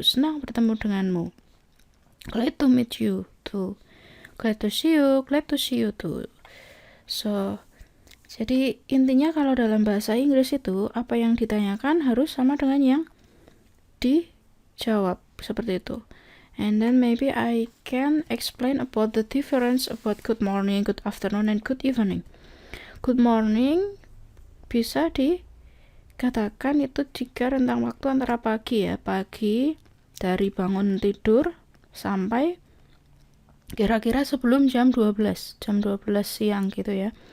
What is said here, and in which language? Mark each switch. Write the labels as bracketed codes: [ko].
[id] Senang bertemu denganmu. [en] Glad to meet you too. Glad to see you. Glad to see you too. [id] So, jadi intinya kalau dalam bahasa Inggris itu apa yang ditanyakan harus sama dengan yang dijawab, seperti itu. [en] And then maybe I can explain about the difference about good morning, good afternoon, and good evening. [id] Good morning bisa dikatakan itu jika rentang waktu antara pagi ya, pagi dari bangun tidur sampai kira-kira sebelum jam 12 siang gitu ya.